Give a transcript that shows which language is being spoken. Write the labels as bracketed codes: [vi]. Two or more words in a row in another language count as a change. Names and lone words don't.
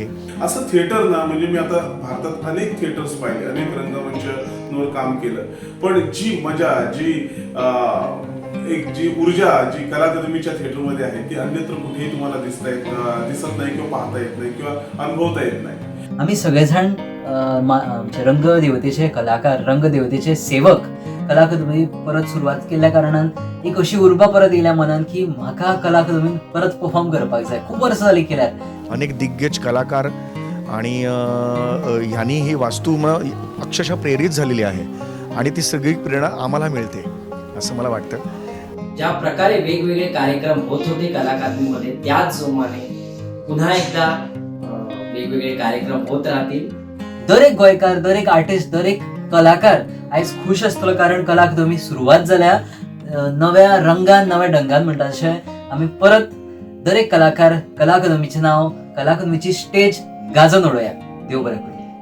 [mr] असं थिएटर ना, म्हणजे मी आता भारतात अनेक थिएटर्स पाहिले, अनेक रंगमंचावर काम केलं, पण जी मजा, जी ऊर्जा जी कला अकादमीच्या थिएटरमध्ये आहे ती अन्यत्र कुठेही तुम्हाला दिसत नाही किंवा पाहता येत नाही किंवा अनुभवता येत नाही. [kok] आमी सगळेजाण आमचे रंगदेवतेचे कलाकार, रंगदेवतेचे सेवक कला अकादमी परत सुरवात केल्ल्या कारणान एक अशी उर्बा परत येयल्या मनान की म्हाका कला अकादमीन परत परफॉर्म करपाक जाय. खूप वर्सां जालीं केल्यार. [mr] अनेक दिग्गज कलाकार आणि ह्यांनी ही वास्तू अक्षरशः प्रेरित झालेली आहे आणि ती सगळी प्रेरणा आम्हाला मिळते असं मला वाटतं. ज्या प्रकारे वेगवेगळे कार्यक्रम होत होते कला अकादमीमध्ये, त्याच जोमाने पुन्हा एकदा वेगवेगळे कार्यक्रम होत राहतील. [kok] दर एक गोंयकार, दर एक आर्टिस्ट, दर एक कलाकार आयज खुश आसतलो, कारण कला अकादमी सुरवात जाल्या नव्या रंगान, नव्या ढंगान म्हणटा तशें आमी परत दर एक कलाकार कला अकादमीचें नांव, कला अकादमीची स्टेज गाजोवन उडोवया. देव बरें करूं.